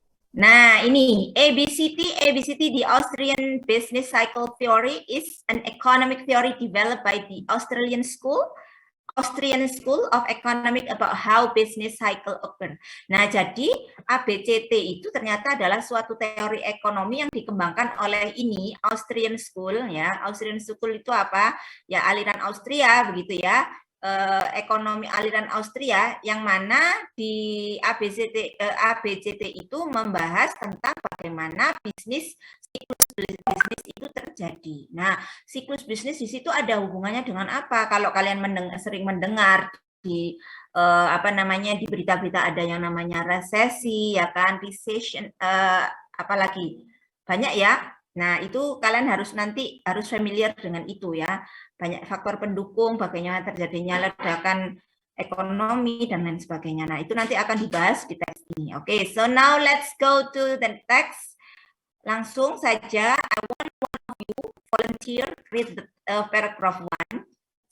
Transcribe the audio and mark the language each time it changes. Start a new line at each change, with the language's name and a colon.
Indonesian: Nah, ini
English: ABCT, the Austrian Business Cycle Theory is an economic theory developed by the Austrian School of Economics about how business cycle occur.
Indonesian: Nah, jadi ABCT itu ternyata adalah suatu teori ekonomi yang dikembangkan oleh ini Austrian School ya. Austrian School itu apa? Ya aliran Austria begitu ya. Ekonomi aliran Austria yang mana di ABCT itu membahas tentang bagaimana siklus bisnis itu terjadi. Nah, siklus bisnis di situ ada hubungannya dengan apa? Kalau kalian sering mendengar di di berita-berita ada yang namanya resesi, ya kan, recession, apalagi banyak ya. Nah, itu kalian harus familiar dengan itu ya. Banyak faktor pendukung, bagaimana terjadinya ledakan ekonomi dan lain sebagainya. Nah, itu nanti akan dibahas di teks ini. Oke,
English: so now let's go to the text.
Indonesian: Langsung saja,
English: I want one of you volunteer read the paragraph 1.